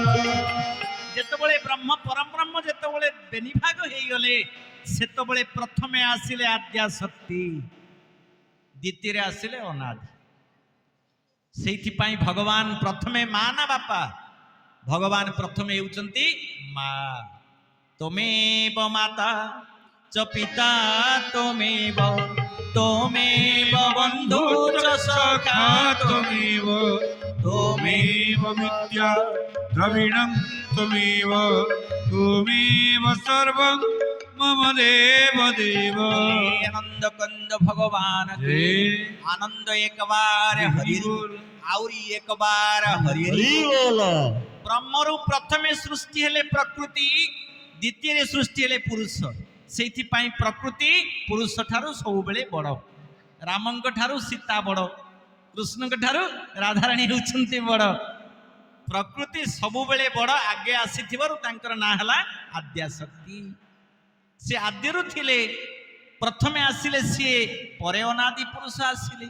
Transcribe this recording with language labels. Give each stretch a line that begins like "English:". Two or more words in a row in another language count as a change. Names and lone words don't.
Odia: ଯେତେବେଳେ ବ୍ରହ୍ମ ପରବ୍ରହ୍ମ ଯେତେବେଳେ ବେନିଭାଗ ହେଇଗଲେ, ସେତେବେଳେ ପ୍ରଥମେ ଆସିଲେ ଆଦ୍ୟା ଶକ୍ତି, ଦ୍ୱିତୀୟରେ ଆସିଲେ ଅନାଦି। ସେଇଥିପାଇଁ ଭଗବାନ ପ୍ରଥମେ ମା ନା ବାପା? ଭଗବାନ ପ୍ରଥମେ ହେଉଛନ୍ତି ମା।
Sanskrit: ତମେବ ମାତା च पिता त्वमेव, त्वमेव बन्धु च सखा त्वमेव, त्वमेव विद्या द्रविणं त्वमेव, त्वमेव सर्वं मम देव देव।
Hindi: आनंद कंद भगवान के आनंद एक बार हरि बोल, आउरी एक बार हरि हरि बोल।
Odia: ବ୍ରହ୍ମରୁ ପ୍ରଥମେ ସୃଷ୍ଟି ହେଲେ ପ୍ରକୃତି, ଦ୍ୱିତୀୟ ସୃଷ୍ଟି ହେଲେ ପୁରୁଷ। ସେଇଥିପାଇଁ ପ୍ରକୃତି ପୁରୁଷ ଠାରୁ ସବୁବେଳେ ବଡ଼। ରାମଙ୍କ ଠାରୁ ସୀତା ବଡ଼, କୃଷ୍ଣଙ୍କ ଠାରୁ ରାଧାରାଣୀ ହେଉଛନ୍ତି ବଡ଼। ପ୍ରକୃତି ସବୁବେଳେ ବଡ଼ ଆଗେ ଆସିଥିବାରୁ ତାଙ୍କର ନାଁ ହେଲା ଆଦ୍ୟାଶକ୍ତି। ସେ ଆଦ୍ୟରୁ ଥିଲେ, ପ୍ରଥମେ ଆସିଲେ ସିଏ, ପରେ ଅନାଦି ପୁରୁଷ ଆସିଲେ।